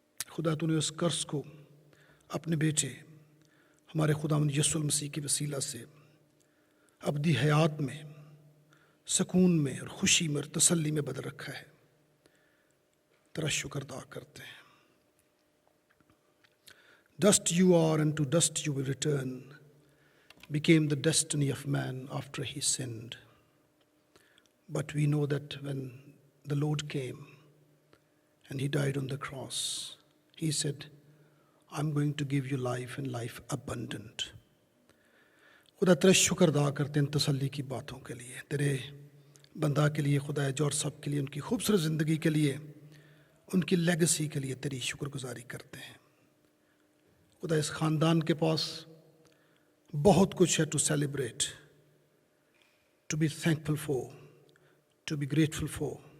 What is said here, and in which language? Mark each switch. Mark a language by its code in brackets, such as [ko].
[hi] खुदा तूने उस कर्ज को अपने बेटे हमारे खुदावंद यीशु मसीह के वसीला से अबदी हयात में, सुकून में और खुशी में और तसल्ली में बदल रखा है। तेरा शुक्र अदा करते हैं। [en] Dust you are and to dust you will return became the destiny of man after he sinned. But we know that when the Lord came and he died on the cross, he said, I'm going to give you life and life abundant. [hi] खुदा तेरा शुक्र अदा करते हैं तसल्ली की बातों के लिए, तेरे बंदा के लिए, खुदा जॉर्ज साहब के लिए, उनकी खूबसूरत ज़िंदगी के लिए, उनकी लेगेसी के लिए तेरी शुक्रगुजारी करते हैं। खुदा इस ख़ानदान के पास बहुत कुछ है [en] To celebrate, to be thankful for, to be grateful for.